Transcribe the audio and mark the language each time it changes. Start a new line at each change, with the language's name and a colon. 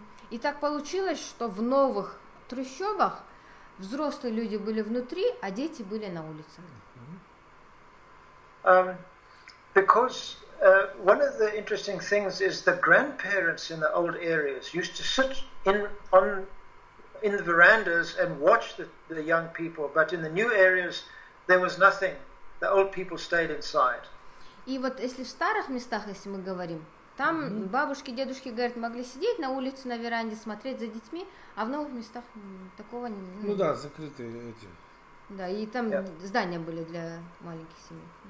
Russian: И так получилось, что в новых трущобах взрослые люди были внутри, а дети были на улицах.
English: Because one of the interesting things is the grandparents in the old areas used to sit in the verandas and watch the young people, but in the new areas there was nothing. The old people stayed inside.
Russian: И вот если в старых местах, если мы говорим, там бабушки, дедушки, говорят, могли сидеть на улице, на веранде, смотреть за детьми, а в новых местах такого не... Ну да, закрытые эти. Да, и там здания были для маленьких семей.